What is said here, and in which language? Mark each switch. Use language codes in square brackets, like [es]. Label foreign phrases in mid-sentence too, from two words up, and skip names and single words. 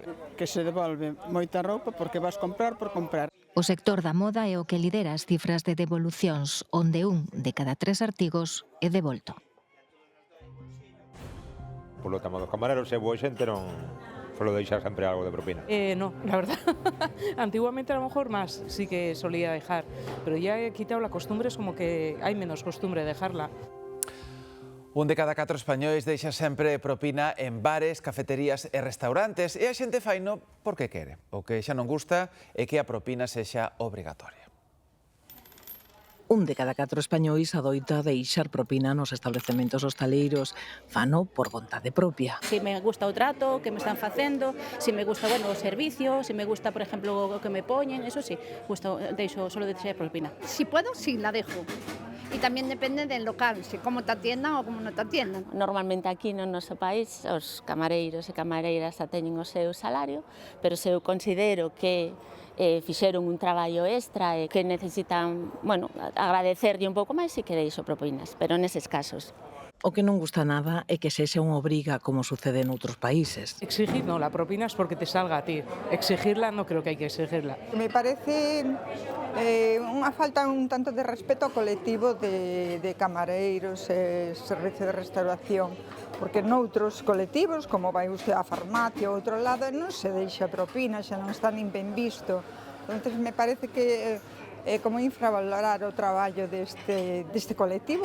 [gl] que se devolve moita roupa porque vas comprar por comprar. O sector da moda é o que lidera as cifras de devolucións, onde 1 de cada 3 artigos é devolto. Polo tamo dos camareros, se boa xente non suelo deixar sempre algo de propina. [es] No, la verdad. Antiguamente a lo mejor más sí que solía dejar, pero ya he quitado la costumbre, es como que hay menos costumbre de dejarla. [gl] Un de cada 4 españois deixa sempre propina en bares, cafeterías e restaurantes e a xente faino porque quere. O que xa non gusta é que a propina sexa obrigatoria. Un de cada 4 españois adoita deixar propina nos establecementos hostaleiros, fano por vontade propia. Si me gusta o trato que me están facendo, si me gusta, o servicio, si me gusta, [es] por ejemplo, [gl] o que me poñen, [es] eso sí, [gl] solo deixar propina. [es] Si puedo, sí, la dejo. Y también depende del local, si cómo te atiendan o como non te atiendan. [gl] Normalmente aquí no noso país os camareiros e camareiras xa teñen o seu salario, pero se eu considero que fixeron un traballo extra e que necesitan, agradecerlle un pouco máis, e que deixo propinas, pero neses casos. O que non gusta nada é que sexa unha obriga como sucede en outros países. [es] Exigir no, la propina es porque te salga a ti. Exigirla no creo que hay que exigirla. [gl] Me parece unha falta un tanto de respeto ao colectivo de camareiros e servicio de restauración, porque noutros colectivos, como vai usted á farmacia ou outro lado, non se deixa propina, xa non está nin ben visto. Entón, me parece que é como infravalorar o traballo deste colectivo.